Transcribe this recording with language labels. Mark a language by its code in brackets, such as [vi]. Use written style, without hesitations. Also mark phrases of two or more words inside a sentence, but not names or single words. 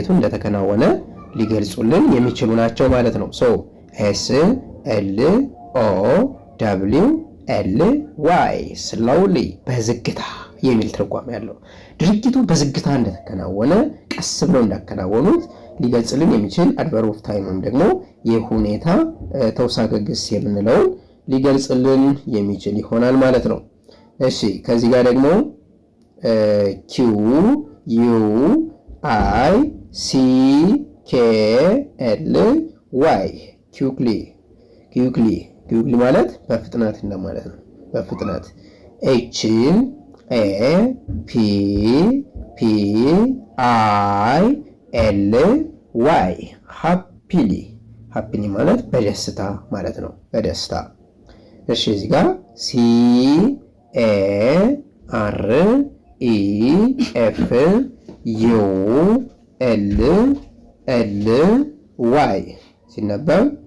[am] እንደተከናወነ ሊገልጹልን የሚችሉ ናቸው ማለት ነው። [en] s l o w l y slowly [am] በዝግታ የሚል ትርጓሜ ያለው ድርጊቱ በዝግታ እንደተከናወነ ቀስ ብለው እንዳከናወኑት ሊገልጽልን የሚችል [en] adverb of time [am] ወይም ደግሞ የሁኔታ ተውሳከ ግስ የምንለውን ሊገልጽልን የሚችል ይሆናል ማለት ነው። እሺ ከዚህ ጋር ደግሞ [en] q u i c k l y quickly [am] ማለት በፍጥነት እንደማለት ነው። በፍጥነት [en] h a p p i l y happily [am] ማለት በደስታ ማለት ነው። በደስታ። እሺ እዚህ ጋር [en] c a r e f u l l y [am] ሲነበብ